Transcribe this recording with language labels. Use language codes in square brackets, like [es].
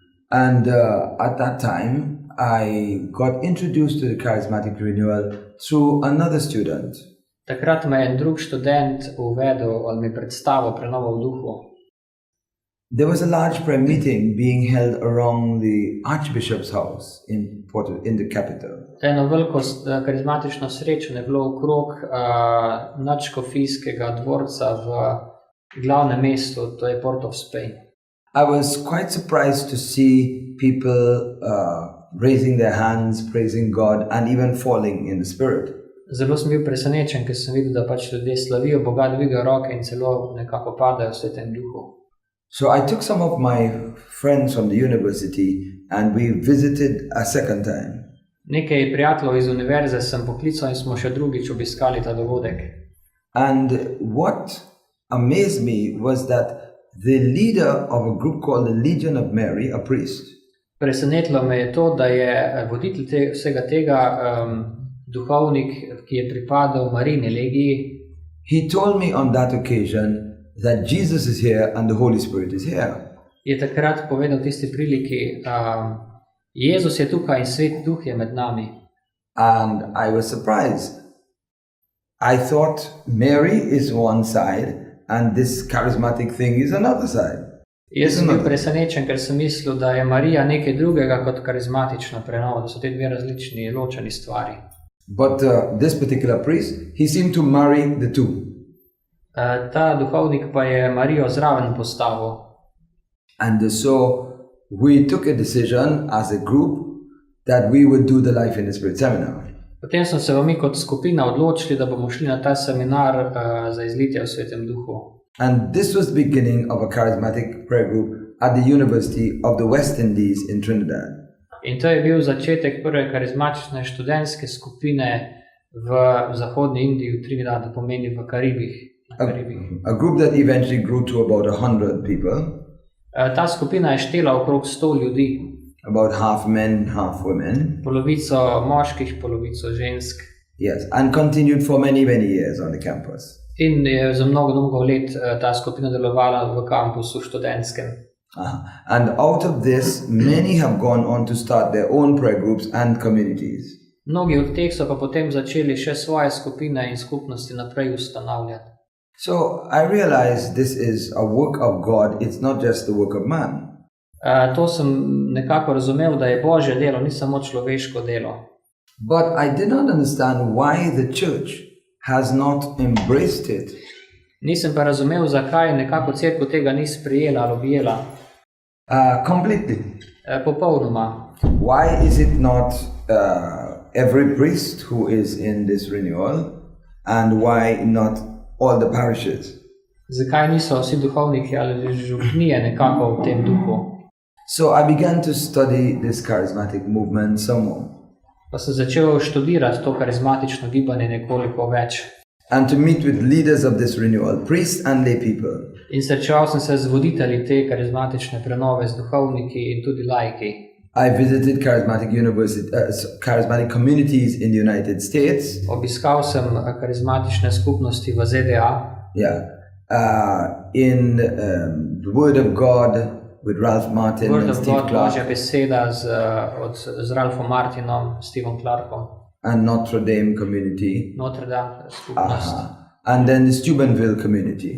[en] And at that time, I got introduced to the charismatic renewal through another student. [sl] Takrat me je drug študent uvedel ali mi predstavil prenovo v duhu. [en] There was a large prayer meeting being held around the Archbishop's house in the capital. [sl] Eno veliko karizmatično srečanje je bilo okrog nadškofijskega dvorca v glavnem mestu, to je Port of Spain. [en] I was quite surprised to see people raising their hands, praising God, and even falling in the spirit. [sl] Zelo sem bil presenečen, ker sem videl, da pač ljudje slavijo Boga, dvigajo roke in celo nekako padajo v Svetem Duhu. [en] So I took some of my friends from the university and we visited a second time. [sl] Nekaj prijateljev iz univerze sem poklical in smo še drugič obiskali ta dogodek. [en] And what amazed me was that the leader of a group called the Legion of Mary, a priest, [sl] presenetilo me je to, da je voditelj vsega tega duhovnik, ki je pripadal Marijini legiji. [en] He told me on that occasion that Jesus is here and the Holy Spirit is here. [sl] Je takrat povedal tisti priliki, Jezus je tukaj in Svet Duh je med nami. [en] And I was surprised. I thought Mary is one side and this charismatic thing is another side. [sl] Jaz sem bil presenečen, ker sem mislil, da je Marija nekaj drugega kot karizmatična prenova, da so te dve različni ločeni stvari. [en] But this particular priest, he seemed to marry the two. [sl] Ta duhovnik pa je Marijo zraven postavil. [en] And so we took a decision as a group that we would do the Life in the Spirit seminar. [sl] Potem smo se mi kot skupina odločili, da bomo šli na ta seminar za izlitje v Svetem Duhu. [en] And this was the beginning of a charismatic prayer group at the University of the West Indies in Trinidad. [sl] In to je bil začetek prve karizmatične študentske skupine v zahodni Indiji, v Trinidadu, pomeni v Karibih. [en] A group that eventually grew to about 100 people. [sl] Ta skupina je štela okrog 100 ljudi. [en] About half men, half women. [sl] Polovico moških, polovico žensk. [en] Yes, and continued for many, many years on the campus. [sl] In je za mnogo let ta skupina delovala v kampusu študentskem. [en] And out of this, many have gone on to start their own prayer groups and communities. [sl] Mnogi od teh so pa potem začeli še svoje skupine in skupnosti naprej ustanavljati. [en] So I realized this is a work of God, it's not just the work of man. [sl] To sem nekako razumel, da je Božje delo, ni samo človeško delo. [en] But I did not understand why the church has not embraced it. [sl] Nisem pa razumel, zakaj nekako cerkev tega ni sprejela ali objela. [en] Completely. [sl] Popolnoma. [en] Why is it not every priest who is in this renewal, and why not all the parishes? [sl] Zakaj niso vsi duhovniki ali župnije nekako v tem duhu? [en] So I began to study this charismatic movement some more. [sl] Pa sem začel študirati to karizmatično gibanje nekoliko več. [en] And to meet with leaders of this renewal, priests and lay people. [sl] In srečeval sem se z voditelji te karizmatične prenove, z duhovniki in tudi laiki. [en] I visited charismatic communities in the United States. [sl] Obiskal sem karizmatične skupnosti v ZDA. [en] Yeah. In the Word of God with Ralph Martin Word and of Steve God, Clark. [sl] Božja beseda z Ralphom Martinom, Stevom Clarkom. [en] And Notre Dame community. [sl] Notre Dame skupnost. [en] And then the Steubenville community.